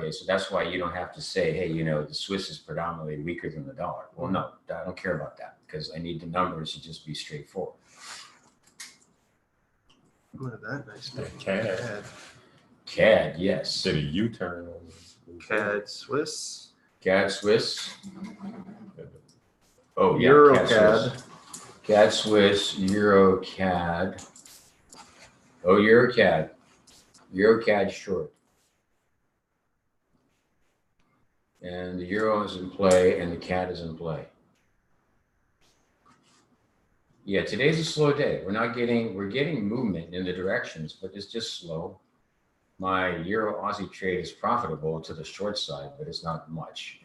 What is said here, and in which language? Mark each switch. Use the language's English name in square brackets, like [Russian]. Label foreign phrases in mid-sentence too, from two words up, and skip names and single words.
[English] Okay, so that's why you don't have to say, hey, you know, the Swiss is predominantly weaker than the dollar. Well, no, I don't care about that because I need the numbers to just be straightforward. Look at that nice name. CAD. CAD, yes. Did a U-turn on CAD Swiss. CAD Swiss. Oh, yeah. Euro CAD Swiss. CAD Swiss, Euro CAD. Oh, Euro CAD. Euro CAD short. And the Euro is in play and the CAD is in play. Yeah, today's a slow day. We're getting movement in the directions, but it's just slow. My Euro Aussie trade is profitable to the short side, but it's not much.